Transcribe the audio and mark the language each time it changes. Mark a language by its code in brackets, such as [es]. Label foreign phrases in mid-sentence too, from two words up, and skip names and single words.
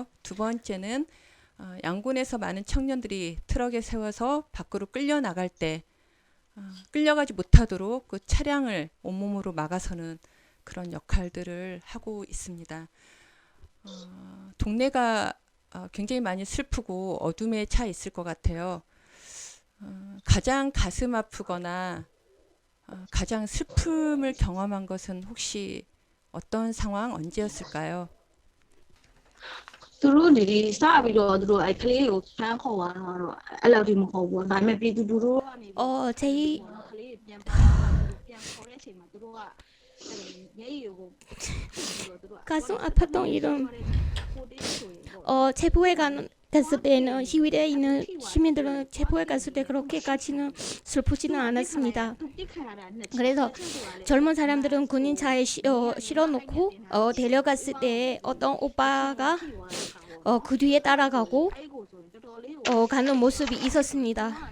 [ko] 두 번째는 양군에서 많은 청년들이 트럭에 세워서 밖으로 끌려 나갈 때 끌려가지 못하도록 그 차량을 온몸으로 막아서는 그런 역할들을 하고 있습니다. 동네가 굉장히 많이 슬프고 어둠에 차 있을 것 같아요. 가장 가슴 아프거나 가장 슬픔을 경험한 것은 혹시 어떤 상황, 언제였을까요? [my] သူတို့ဒီစပြီးတော့သူတို့အဲ့ကလေးကိုဖမ်းခေါ်သွားတော့အဲ့လောက်ထိမဟုတ်ဘူး။ဒါပေမဲ့ပြည်သူလူထုကနေ 제이 ကလေးပြန်ခေါ်တဲ့အချိန်မှာသူတို့ကမျက်ရည်ကို [ko] 가슴 아팠던 이름 체포해 갔을 때는 시위대에 있는 시민들은 체포해 갔을 때 그렇게까지는 슬프지는 않았습니다. 그래서 젊은 사람들은 군인 차에 실어놓고 데려갔을 때 어떤 오빠가 그 뒤에 따라가고 가는 모습이 있었습니다.